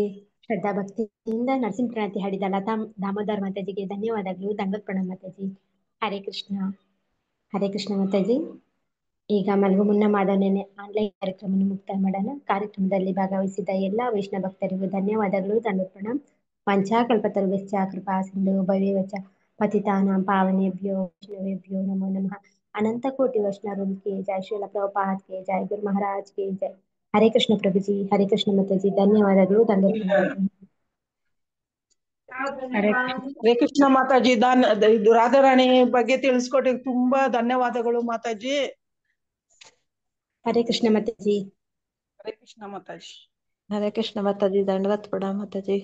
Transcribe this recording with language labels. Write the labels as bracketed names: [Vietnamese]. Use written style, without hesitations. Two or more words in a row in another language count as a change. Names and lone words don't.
[Kannada] ಶ್ರದ್ಧಾ ಭಕ್ತಿಯಿಂದ ನರಸಿಂಹ ಪ್ರಣತಿ ಹಾಡಿದ ಲತಾ ದಾಮೋದರ್ ಮಾತಾಜಿಗೆ ಧನ್ಯವಾದಗಳು. ದಂಡೋತ್ ಪ್ರಣಾಮ ಮಾತಾಜಿ. ಹರೇ ಕೃಷ್ಣ. ಹರೇ ಕೃಷ್ಣ ಮಾತಾಜಿ. ಈಗ ಮಲಗು ಮುನ್ನ ಮಾಡೋನೇನೆ ಆನ್ಲೈನ್ ಕಾರ್ಯಕ್ರಮವನ್ನು ಮುಕ್ತಾಯ ಮಾಡೋಣ. ಕಾರ್ಯಕ್ರಮದಲ್ಲಿ ಭಾಗವಹಿಸಿದ ಎಲ್ಲ ವೈಷ್ಣವ ಭಕ್ತರಿಗೂ ಧನ್ಯವಾದಗಳು. [Sanskrit] ದಂಡೋತ್ ಪ್ರಣಾಮ. ವಂಚಾಕಲ್ಪತರುಭ್ಯಶ್ಚ ಕೃಪಾ ಸಿಂಧು ಭವೇವಚ ಪತಿತಾನಾಂ ಪಾವನೇಭ್ಯೋ ವೈಷ್ಣವೇಭ್ಯೋ ನಮೋ ನಮಃ. [Hindi] अनंत कोटि वैष्णव के जय, श्रील प्रभुपाद के जय, गुरु महाराज के जय. हरे कृष्ण प्रभु जी. हरे कृष्ण माताजी. [Kannada] ಧನ್ಯವಾದಗಳು. ದಂಡೋತ್ ಪ್ರಣಾಮ. ಹರೇ ಕೃಷ್ಣ ಮಾತಾಜಿ. ಇದು ರಾಧಾರಾಣಿ ಬಗ್ಗೆ ತಿಳಿಸ್ಕೊಟ್ಟಿಗೆ ತುಂಬಾ ಧನ್ಯವಾದಗಳು ಮಾತಾಜಿ. ಹರೇ ಕೃಷ್ಣ ಮಾತಾಜಿ. ಹರೇ ಕೃಷ್ಣ ಮಾತಾಜಿ. ಹರೇ ಕೃಷ್ಣ ಮಾತಾಜಿ. ದಂಡವತ್ ಪ್ರಣಾಮ ಮಾತಾಜಿ.